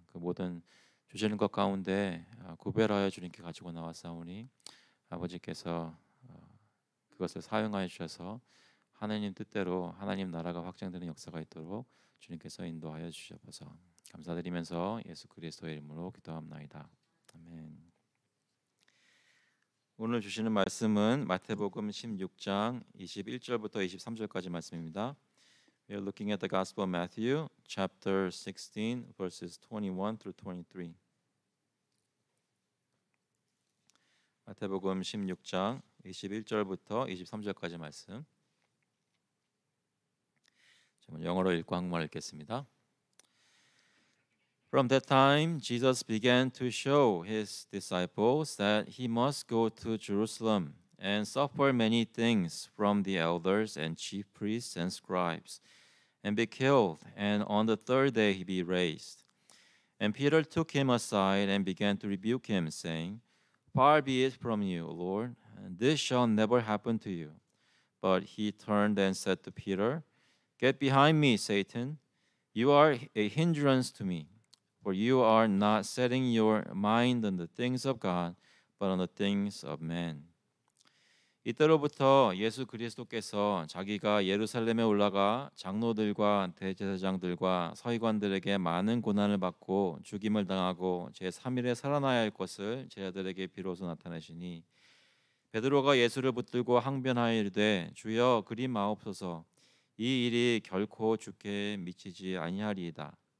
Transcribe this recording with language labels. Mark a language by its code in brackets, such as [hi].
[ko] 그 모든 주시는 것 가운데 구별하여 주님께 가지고 나왔사오니 아버지께서 그것을 사용하여 주셔서 하나님 뜻대로 하나님 나라가 확장되는 역사가 있도록 주님께서 인도하여 주시옵소서. 감사드리면서 예수 그리스도의 이름으로 기도합나이다. 아멘. 오늘 주시는 말씀은 마태복음 16장 21절부터 23절까지 말씀입니다. [en] We are looking at the Gospel of Matthew, chapter 16, verses 21 through 23. [ko] 마태복음 16장 21절부터 23절까지 말씀. 저는 영어로 읽고 한국말 읽겠습니다. [en] From that time, Jesus began to show his disciples that he must go to Jerusalem and suffer many things from the elders and chief priests and scribes, and be killed, and on the third day he be raised. And Peter took him aside and began to rebuke him, saying, Far be it from you, Lord, and this shall never happen to you. But he turned and said to Peter, Get behind me, Satan. You are a hindrance to me. For you are not setting your mind on the things of God, but on the things of man. [ko] 이때로부터 예수 그리스도께서 자기가 예루살렘에 올라가 장로들과 대제사장들과 서기관들에게 많은 고난을 받고 죽임을 당하고 제3일에 살아나야 할 것을 제자들에게 비로소 나타내시니 베드로가 예수를 붙들고 항변하여 이르되 주여 그리 마옵소서 이 일이 결코 주께 미치지 아니하리이다.